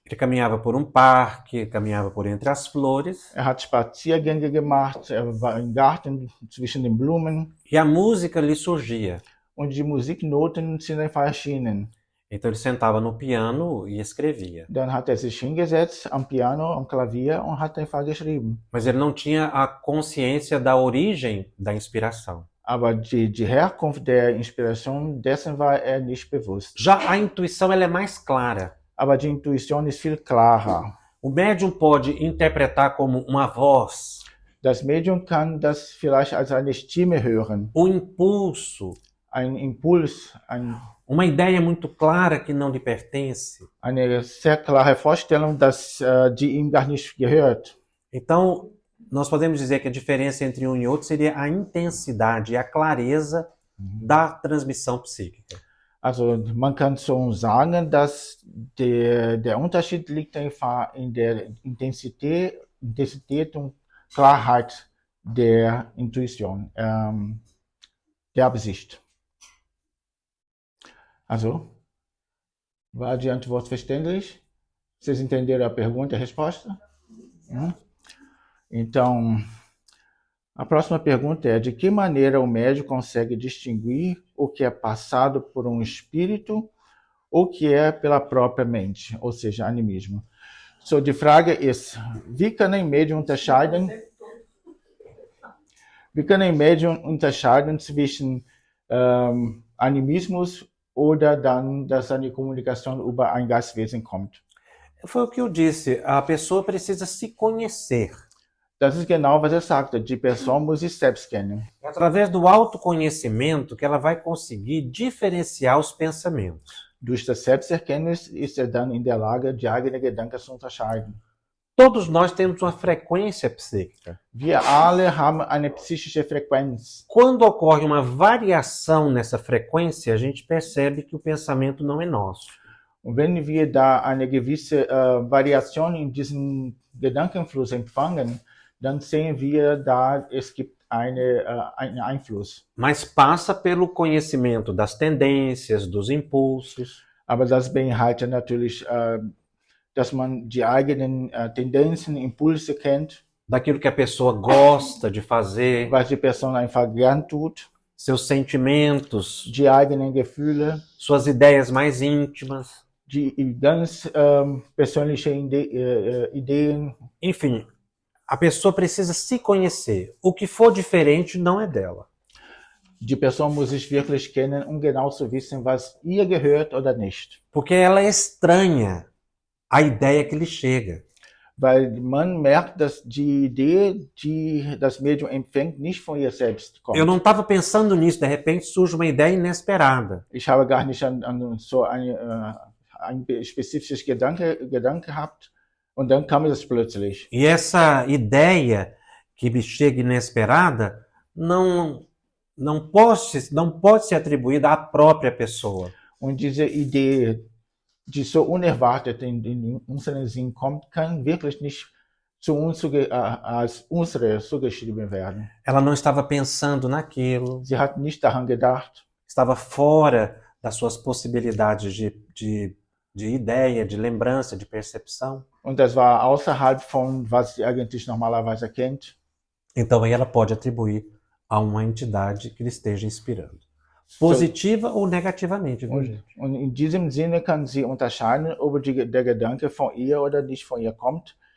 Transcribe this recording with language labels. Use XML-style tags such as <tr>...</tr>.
<pt>Ele caminhava por um parque, caminhava por entre as flores,</pt> <de>Er hat Spaziergänge gemacht, er war im Garten zwischen den Blumen</de> <pt>e a música lhe surgia.</pt> <de>und die Musiknoten sind einfach erschienen.</de> <pt>Então ele sentava no piano e escrevia.</pt> <de>Dann hat er sich hingesetzt am Piano, am Klavier und hat einfach geschrieben.</de> <pt>Mas ele não tinha a consciência da origem da inspiração.</pt> <de>Aber die Herkunft der Inspiration, dessen war er nicht bewusst.</de> <pt>Já a intuição ela é mais clara.</pt> <de>Aber die Intuition ist viel klarer.</de> <pt>O médium pode interpretar como uma voz,</pt> <de>Das Medium kann das vielleicht als eine Stimme hören,</de> <pt>impulso,</pt> <de>ein Impuls,</de> <pt>uma ideia muito clara que não lhe pertence.</pt> <de>eine sehr klare Vorstellung, dass die ihm gar nicht gehört.</de> <pt>Então, nós podemos dizer que a diferença entre um e outro seria a intensidade e a clareza da transmissão psíquica.</pt> <de>Also man kann so sagen, dass der Unterschied liegt einfach in der Intensität und Klarheit der Intuition, der Absicht. Also, War die Antwort verständlich?</de> <pt>Vocês entenderam a pergunta e a resposta? Então, a próxima pergunta é: de que maneira o médium consegue distinguir o que é passado por um espírito ou que é pela própria mente, ou seja, animismo?</pt> <de>So, die Frage ist, wie kann ein Medium unterscheiden zwischen Animismus oder dann, dass eine Kommunikation über ein Geistwesen kommt?</de> <pt>Foi o que eu disse, a pessoa precisa se conhecer.</pt> <de>Das ist genau, was sagte. Die Person muss sich selbst kennen.</de> <pt>É através do autoconhecimento que ela vai conseguir diferenciar os pensamentos.</pt> <de>Durch das Selbsterkenntnis ist dann in der Lage, die eigenen Gedanken zu unterscheiden.</de> <pt>Todos nós temos uma frequência psíquica.</pt> <de>Wir alle haben eine psychische Frequenz.</de> <pt>Quando ocorre uma variação nessa frequência, a gente percebe que o pensamento não é nosso.</pt> <de>Und wenn wir da eine gewisse Variation in diesem Gedankenfluss empfangen, dann sehen wir da, es gibt einen Einfluss.</de> <pt>Mas passa pelo conhecimento das tendências, dos impulsos.</pt> <de>Aber das beinhaltet natürlich, dass man die eigenen Tendenzen, Impulse kennt.</de> <pt>Daquilo que a pessoa gosta de fazer.</pt> <de>Was die Person einfach gern tut.</de> <pt>Seus sentimentos.</pt> <de>Die eigenen Gefühle.</de> <pt>Suas ideias mais íntimas.</pt> <de>Die ganz persönliche Ideen.</de> <pt>Enfim, a pessoa precisa se conhecer. O que for diferente não é dela.</pt> <de>Die Person muss sich wirklich kennen, um genau zu wissen, was ihr gehört oder nicht.</de> <pt>Porque ela é estranha à ideia que lhe chega.</pt> <de>Weil man merkt, dass die Idee, die das Medium empfängt, nicht von ihr selbst kommt.</de> <pt>Eu não estava pensando nisso, de repente surge uma ideia inesperada.</pt> <de>Ich habe gar nicht an so ein spezifisches Gedanke gehabt und dann kam es plötzlich.</de> <pt>E essa ideia que me chega inesperada não pode ser atribuída à própria pessoa.</pt> <de>Und diese Idee, die so unerwartet in unseren Sinn kommt, kann wirklich nicht zu uns als unsere zugeschrieben werden.</de> <pt>Ela não estava pensando naquilo.</pt> <de>Sie hat nicht daran gedacht.</de> <pt>Estava fora das suas possibilidades de ideia, de lembrança, de percepção.</pt> <de>Und das war außerhalb von, was sie eigentlich normalerweise kennt.</de> <pt>Então aí ela pode atribuir a uma entidade que lhe esteja inspirando. Positiva ou negativamente, viu, gente?</pt> <de>Und in diesem Sinne kann sie unterscheiden, ob der Gedanke von ihr oder nicht von ihr kommt.</de>